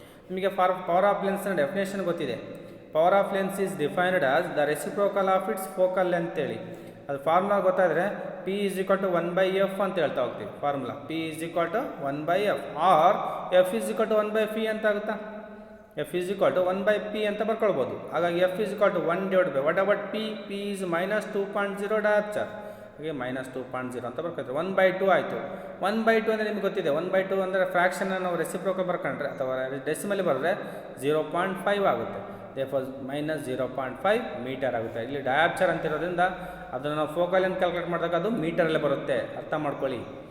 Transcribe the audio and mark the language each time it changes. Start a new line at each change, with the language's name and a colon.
Kannada: ನಿಮಗೆ power of ಲೆನ್ಸ್ನ definition ಗೊತ್ತಿದೆ.
English: Power of lens is defined as the reciprocal of its focal length ಹೇಳಿ.
Kannada: ಅದು formula ಗೊತ್ತಾದರೆ P = 1/f ಅಂತ ಹೇಳ್ತಾ ಹೋಗ್ತೀವಿ. Formula P = 1/f R F = 1/p ಅಂತ ಆಗುತ್ತಾ. F = 1/p ಅಂತ ಬರ್ಕೊಳ್ಬೋದು. ಹಾಗಾಗಿ F = 1/p is -2.0 ಡಯಾಪ್ಚರ್. ಹಾಗೆ -2.0 ಅಂತ ಬರ್ಕೊಳ್ತೀವಿ. 1/2 ಆಯಿತು. 1/2 ಅಂದರೆ ನಿಮ್ಗೆ ಗೊತ್ತಿದೆ, 1/2 ಅಂದರೆ ಫ್ರ್ಯಾಕ್ಷನ್ನ ನಾವು ರೆಸಿಪ್ರೋಕಲ್ ಬರ್ಕೊಂಡ್ರೆ ಅಥವಾ ಡೆಸಿಮಲಿ ಬರೆದ್ರೆ 0.5 ಆಗುತ್ತೆ. ದೇರ್ಫೋರ್ -0.5 ಮೀಟರ್ ಆಗುತ್ತೆ. ಇಲ್ಲಿ ಡಯಾಪ್ಚರ್ ಅಂತಿರೋದ್ರಿಂದ ಅದನ್ನು ನಾವು ಫೋಕಲ್ ಲೆಂತ್ ಕ್ಯಾಲ್ಕುಲೇಟ್ ಮಾಡಿದಾಗ ಅದು ಮೀಟರಲ್ಲೇ ಬರುತ್ತೆ, ಅರ್ಥ ಮಾಡ್ಕೊಳ್ಳಿ.